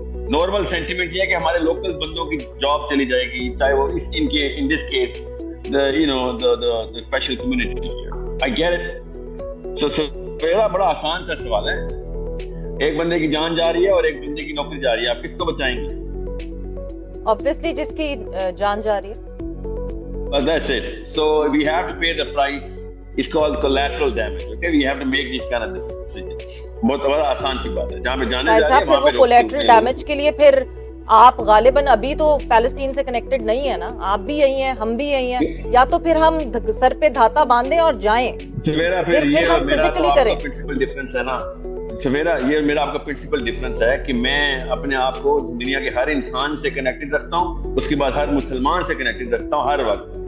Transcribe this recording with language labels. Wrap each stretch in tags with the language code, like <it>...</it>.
<ur>Normal sentiment یہ ہے کہ ہمارے لوکل بندوں کی جاب چلی جائے گی, چاہے وہ ان this case</ur> <en>the special community. I get it. So</en> <ur>سویرا بڑا آسان سا سوال ہے. ایک بندے کی جان جا رہی ہے اور ایک بندے کی نوکری جا رہی ہے, آپ کس کو بچائیں گے؟ obviously جس کی جان جا رہی ہے.</ur> <en>That's it. So we have to pay the price. It's called collateral damage. Okay, we have to make these kind of decisions.</en> <ur>بہت بڑا آسان سی بات ہے. جہاں پہ جانے جا رہی ہے وہاں پہ کولیٹرل ڈیمیج کے لیے پھر آپ غالباً ابھی تو پیلسٹین سے کنیکٹڈ نہیں ہے نا, آپ بھی یہی ہیں, ہم بھی یہی ہیں, یا تو پھر ہم سر پہ دھاتا باندھیں اور جائیں, پھر ہم فزیکلی کریں. پرنسپل ڈفرنس ہے نا سویرا, یہ میرا آپ کا پرنسپل ڈفرنس ہے کہ میں اپنے آپ کو دنیا کے ہر انسان سے کنیکٹڈ رکھتا ہوں, اس کے بعد ہر مسلمان سے کنیکٹڈ رکھتا ہوں ہر وقت.</ur>